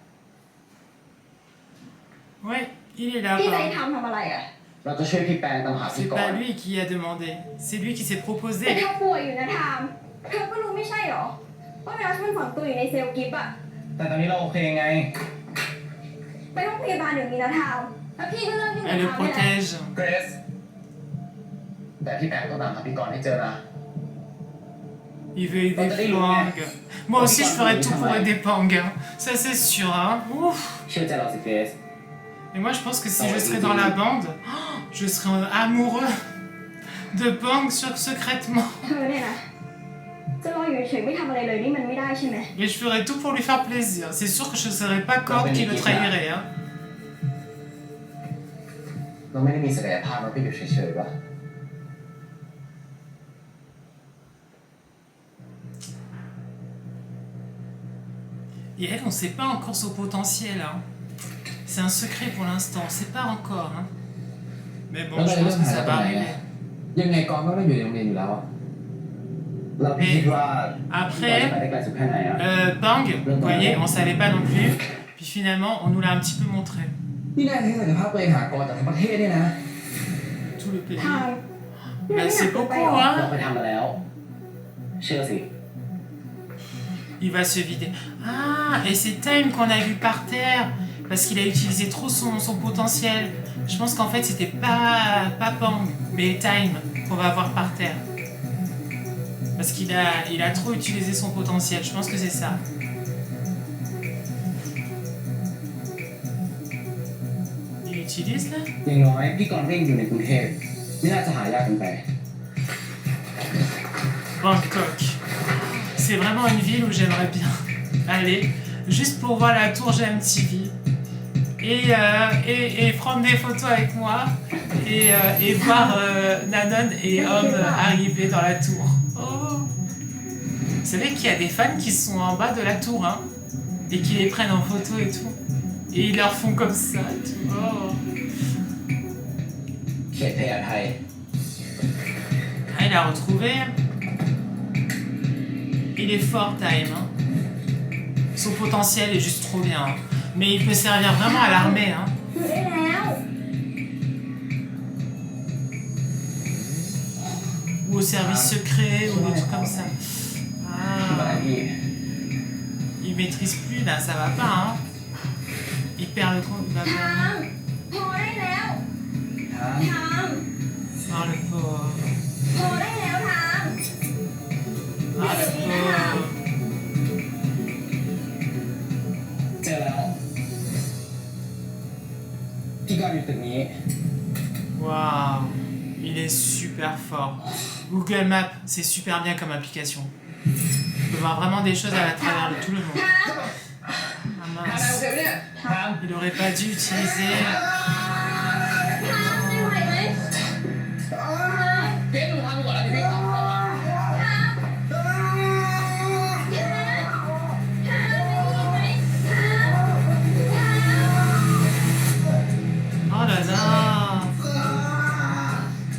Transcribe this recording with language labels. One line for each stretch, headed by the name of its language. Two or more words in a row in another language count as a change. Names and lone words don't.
French: Ouais, il est là.
Thai: พี่ใจ
French: Pun.
Thai: ทำอะไรอ่ะ เราจะช่วยพี่แปงตามหาพี่
French: C'est
Thai: ก่อน
French: pas lui qui a demandé. C'est lui qui s'est
Thai: แต่
French: proposé.
Thai: เธอป่วยอยู่นะทามเธอก็รู้ไม่ใช่หรอว่าไวรัสมันฝังตัวอยู่ในเซลล์กิฟต์อ่ะ แต่ตอนนี้เราโอเคไง ไปห้องพยาบาลเดี๋ยวนี้นะทามแล้วพี่ก็เลิกยุ่งกับ
French: Elle le
Thai: ทามได้แล้ว
French: protège.
Thai: เกรซแต่พี่แปงต้องตามหาพี่กรณ์ให้เจอนะ
French: Il veut aider Pang. Moi aussi, je ferais tout pour aider Pang. Hein. Ça, c'est sûr. Hein. Ouf.
Thai: เชื่อใจเราสิเกรซ
French: Et moi, je pense que si je serais dans la bande, oh, je serais amoureux de Pang secrètement.
Thai: เธอเนี่ยนะจะรออยู่เฉยๆไม่ทำอะไรเลยนี่มันไม่ได้ใช่ไหม
French: Mais je ferais tout pour lui faire plaisir. C'est sûr que je ne serais pas Korn qui le trahirait. Hein.
Thai: เราไม่ได้มีศักยภาพเราไปอยู่เฉยๆป่ะ
French: Et elle, on ne sait pas encore son potentiel. Hein. C'est un secret pour l'instant. On ne sait pas encore. Hein. Mais bon, je pense que ça va arriver.
Thai: ยังไงกรก็ต้องอยู่ในโรงเรียนอยู่แล้วอะ เราคิดว่าพี่กรณ์
French: Après,
Thai: จะไปได้ไกลสุดแค่ไหนอ่ะ
French: Pang, vous voyez, on ne savait pas non plus. Puis finalement, on nous l'a un petit peu montré.
Thai: นี่นายใช้ศักยภาพตัวเองหากรจากทั้งประเทศเนี่ยนะ
French: Tout le pays.
Thai: ทาม
French: Mais c'est
Thai: ไป
French: beaucoup,
Thai: หรอ เรา
French: hein.
Thai: ไปทำมาแล้ว เชื่อสิ
French: Il va se vider. Ah, et c'est Time qu'on a vu par terre. Parce qu'il a utilisé trop son potentiel. Je pense qu'en fait, c'était pas Pang, mais Time qu'on va voir par terre. Parce qu'il a trop utilisé son potentiel. Je pense que c'est ça. Il utilise là?
Thai: อย่างน้อยพี่กรณ์ก็ยังอยู่ในกรุงเทพไม่น่าจะหายากเกินไป
French: Bangkok. C'est vraiment une ville où j'aimerais bien aller. Juste pour voir la tour GMTV. Et prendre des photos avec moi. Et voir Nanon et Homme arriver dans la tour. Oh. Vous savez qu'il y a des fans qui sont en bas de la tour. Hein, et qui les prennent en photo et tout. Et ils leur font comme ça. Et tout. Oh.
Thai: เขตพญาไท
French: Ah, il a retrouvé. Il est fort, Time. Hein. Son potentiel est juste trop bien. Hein. Mais il peut servir vraiment à l'armée. Hein.
Thai: อยู่ได้แล้ว
French: Ou au service secret, ou des trucs comme ça.
Thai: ที่บ้าน
French: Ah,
Thai: พี่
French: il maîtrise plus là, ça va pas. Hein. Il perd le compte, il va
Thai: ทา
French: perdre.
Thai: มพอได้แล้ว ทาม ทาม
French: Oh le pauvre.
Thai: พอได้แล้วทาม
French: Ah le pauvre.
Thai: เจอแล้ว พี่กรณ์อยู่ตึกนี้
French: Waouh, il est super fort. Google Maps, c'est super bien comme application. On peut voir vraiment des choses à travers tout le monde.
Thai: ทาม
French: Ah mince. Il aurait pas dû utiliser.
Thai: ทามไม่ไหวไหม เกรซดูทางก่อนแล้วพี่ ทามทามไม่ได้ยินไหมทาม
French: Oh là là.